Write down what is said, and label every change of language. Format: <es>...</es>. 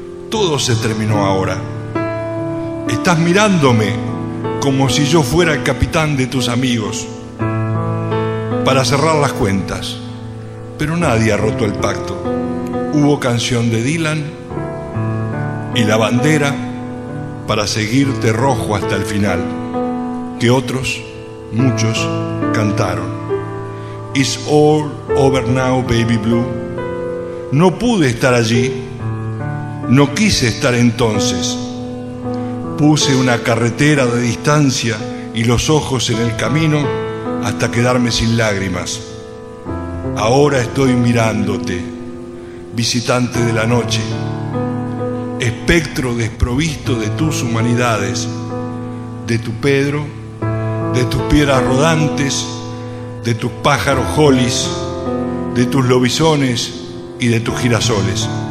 <es>Todo se terminó ahora. Estás mirándome como si yo fuera el capitán de tus amigos para cerrar las cuentas. Pero nadie ha roto el pacto. Hubo canción de Dylan y la bandera para seguirte rojo hasta el final, que otros, muchos, cantaron.</es> <en>It's all over now, baby blue.</en> <es>No pude estar allí, no quise estar entonces. Puse una carretera de distancia y los ojos en el camino hasta quedarme sin lágrimas. Ahora estoy mirándote, visitante de la noche, espectro desprovisto de tus humanidades, de tu Pedro, de tus piedras rodantes, de tus pájaros jolis, de tus lobizones y de tus girasoles,</es>